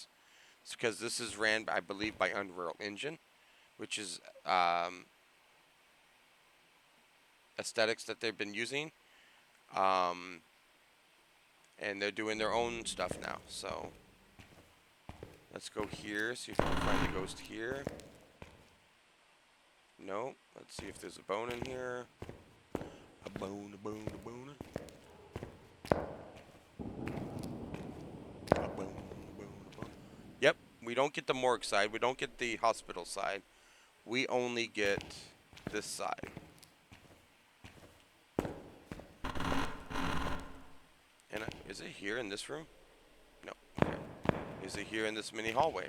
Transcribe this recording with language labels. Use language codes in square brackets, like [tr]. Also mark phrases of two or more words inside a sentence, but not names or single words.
[en] It's because this is ran, I believe, by Unreal Engine, which is aesthetics that they've been using. And they're doing their own stuff now. So let's go here, see if we can find the ghost here. No. Let's see if there's a bone in here. A bone, a bone, a bone. A bone, a bone, a bone. Yep, we don't get the morgue side. We don't get the hospital side. We only get this side. And is it here in this room? No. Okay. Is it here in this mini hallway?